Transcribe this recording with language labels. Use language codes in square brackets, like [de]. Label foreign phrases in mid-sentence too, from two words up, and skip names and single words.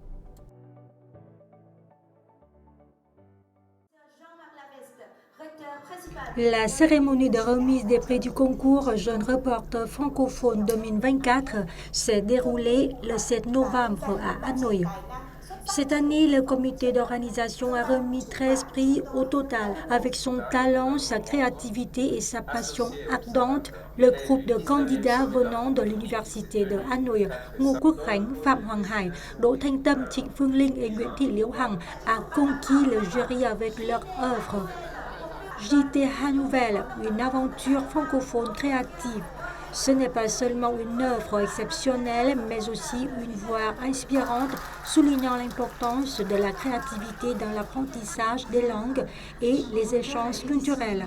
[fr] La cérémonie de remise des prix du concours Jeune Reporter francophone 2024 s'est déroulée le 7 novembre à Hanoï. Cette année, le comité d'organisation a remis 13 prix au total. Avec son talent, sa créativité et sa passion ardente, le groupe de candidats venant de l'université de Hanoï, Ngô Quốc Khánh, Phạm Hoàng Hải, Đỗ Thanh Tâm, Trịnh Phương Linh et Nguyễn Thị Liễu Hằng a conquis le jury avec leur œuvre. JT Nouvelle, une aventure francophone créative. Ce n'est pas seulement une œuvre exceptionnelle, mais aussi une voix inspirante, soulignant l'importance de la créativité dans l'apprentissage des langues et les échanges culturels.